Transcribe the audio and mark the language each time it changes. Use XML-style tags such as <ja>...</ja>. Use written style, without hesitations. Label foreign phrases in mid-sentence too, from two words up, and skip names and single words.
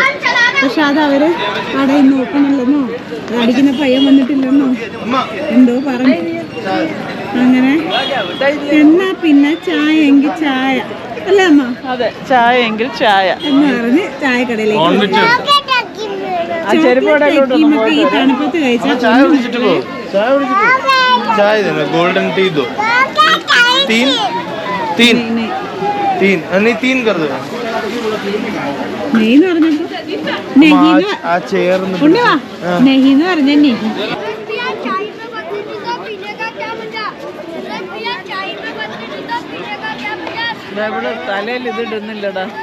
<ml>പക്ഷെ അത് അവർ കടയിൽ നോക്കണില്ലെന്നോ അടിക്കുന്ന പയ്യൻ വന്നിട്ടില്ലെന്നോ എന്തോ പറഞ്ഞു. അങ്ങനെ എന്നാ പിന്നെ ചായ എങ്കിൽ ചായ അല്ലേ അമ്മ? അതെ, ചായ എങ്കിൽ ചായ എന്ന് പറഞ്ഞ് ചായക്കടയിലേക്ക് ഈ തണുപ്പത്ത് കഴിച്ചാൽ</ml> <en>golden tea</en> <hi>दो, तीन तीन तीन नहीं तीन कर दो.</hi> <ml>നെയ്ന്ന് പറഞ്ഞപ്പോ ആ ചേർന്ന് നെയ്ന്ന് പറഞ്ഞ നെയ്യ് തലയിൽ ഇതിടുന്നില്ലടാ.</ml>